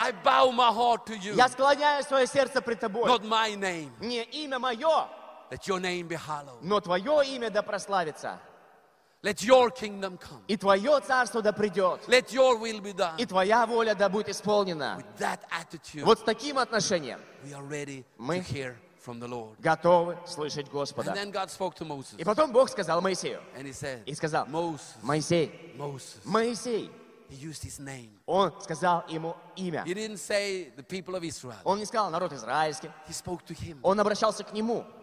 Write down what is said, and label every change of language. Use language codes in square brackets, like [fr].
[en] I bow my heart to you. [ru] Я склоняю свое сердце пред тобой. [en] Not my name. [ru] Не имя мое. [en] Let your name be hallowed. [ru] Но твое имя да прославится. [en] Let your kingdom come. [ru] И твое царство да придет. [en] Let your will be done. [ru] И твоя воля да будет исполнена. [en] With that attitude, [ru] вот с таким отношением [en] we are ready to hear from the Lord. [ru] Готовы слышать Господа. [en] And then God spoke to Moses. [ru] И потом Бог сказал Моисею. [en] And he said, [ru] и сказал, [en] Moses, [ru] Моисей, [en] Moses. [ru] Моисей. [en] He used his name. [ru] Он сказал ему имя. [en] He didn't say the people of Israel. [ru] Он не сказал народ израильский. [en] He spoke to him. [ru] Он обращался к нему.